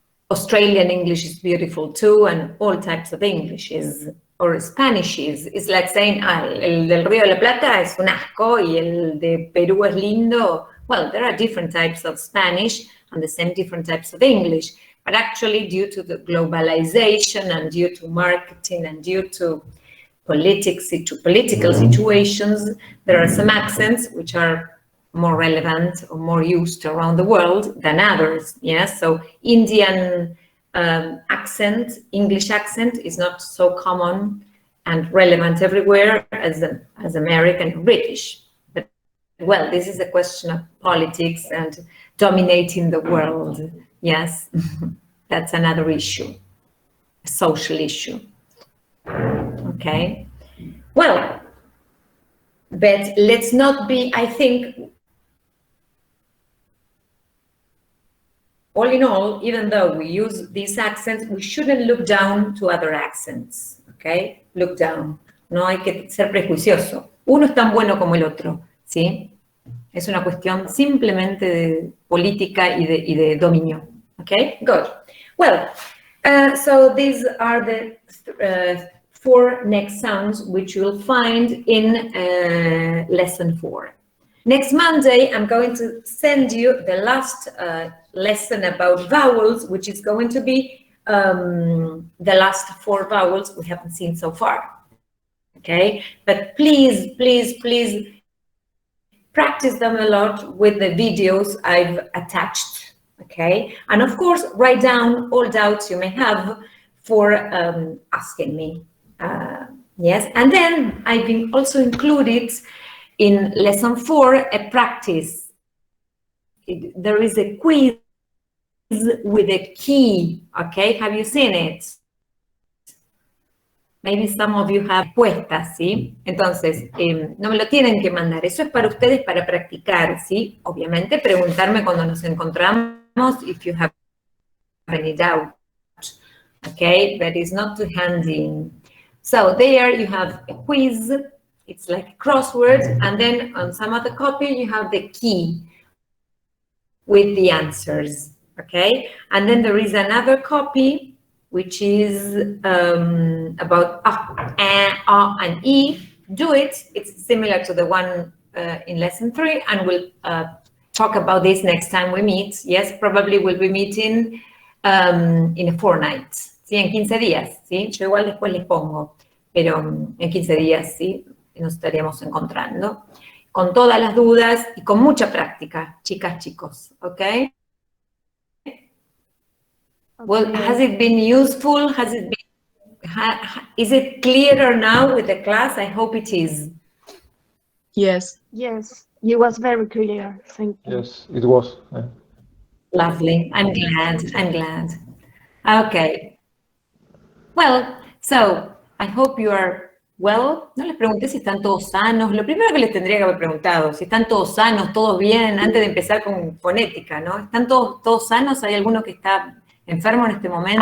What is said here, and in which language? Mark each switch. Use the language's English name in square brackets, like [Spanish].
[English] Australian English is beautiful too, and all types of English is, or Spanish is. It's like saying, [Spanish] el del Río de la Plata es un asco y el de Perú es lindo. [English] Well, there are different types of Spanish and the same different types of English, but actually due to the globalization and due to marketing and due to political situations, there are some accents which are more relevant or more used around the world than others, yes? So Indian accent, English accent is not so common and relevant everywhere as American, British. But well, this is a question of politics and dominating the world, yes? That's another issue, a social issue, okay? Well, but let's not be, I think, all in all, even though we use these accents, we shouldn't look down to other accents, okay? Look down. [Spanish] No hay que ser prejuicioso. Uno es tan bueno como el otro, ¿sí? Es una cuestión simplemente de política y de dominio, okay? [English] Good. Well, so these are the 4 next sounds which you'll find in lesson 4. Next Monday, I'm going to send you the last lesson about vowels, which is going to be the last 4 vowels we haven't seen so far, okay? But please, please, please practice them a lot with the videos I've attached, okay? And of course, write down all doubts you may have for asking me, yes? And then I've also included in lesson 4 a practice. There is a quiz with a key, okay? Have you seen it? Maybe some of you have [Spanish] respuestas, ¿sí? Entonces, no me lo tienen que mandar. Eso es para ustedes, para practicar, ¿sí? Obviamente, preguntarme cuando nos encontramos [English] if you have any doubt, okay? But it's not to hand in. So there you have a quiz. It's like a crossword, and then on some other copy you have the key with the answers, okay? And then there is another copy which is about and E. Do it. It's similar to the one in lesson 3, and we'll talk about this next time we meet. Yes, probably we'll be meeting in a fortnight. [Spanish] Sí, en 15 días, ¿sí? Yo igual después les pongo, pero en 15 días, ¿sí? Nos estaríamos encontrando con todas las dudas y con mucha práctica, chicas, chicos, okay? [English] Well, has it been useful? Has it been, is it clearer now with the class? I hope it is. Yes. Yes, it was very clear. Thank you. Yes, it was. Lovely. I'm glad. I'm glad. Okay. Well, so I hope you are well. [Spanish] No les pregunté si están todos sanos. Lo primero que les tendría que haber preguntado, si están todos sanos, todos bien, antes de empezar con fonética, ¿no? ¿Están todos sanos? ¿Hay alguno que está enfermo en este momento?